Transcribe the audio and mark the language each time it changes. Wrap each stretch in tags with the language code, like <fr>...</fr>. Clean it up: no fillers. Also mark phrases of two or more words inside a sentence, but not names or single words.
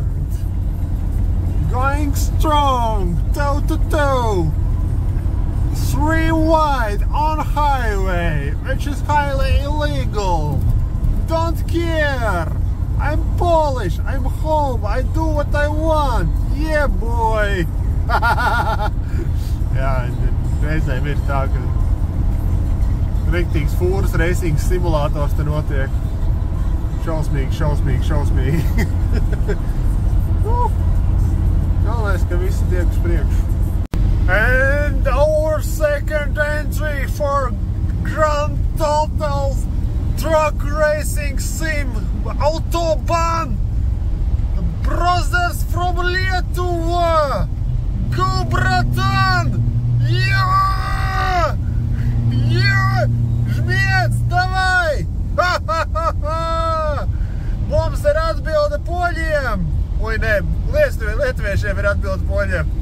<en>Going strong, toe to toe. 3 wide on highway, which is highly illegal. Don't care. I'm Polish. I'm home. I do what I want. Yeah, boy.</en> <lv>Jā, reizēm ir tā, ka riktīgs fūras racing simulators te notiek. Šausmīgi. Galvenais, ka visi tiek uz priekšu.</lv> <en>And our second entry for Grand Total's truck racing sim Autobahn. Brothers from Lietuva. Go, bratan! Yeah!</en> <lv>Žmiec, davai! Mums ir atbilde poļiem! Oi, ne, lietuviešiem ir atbilde poļiem!</lv>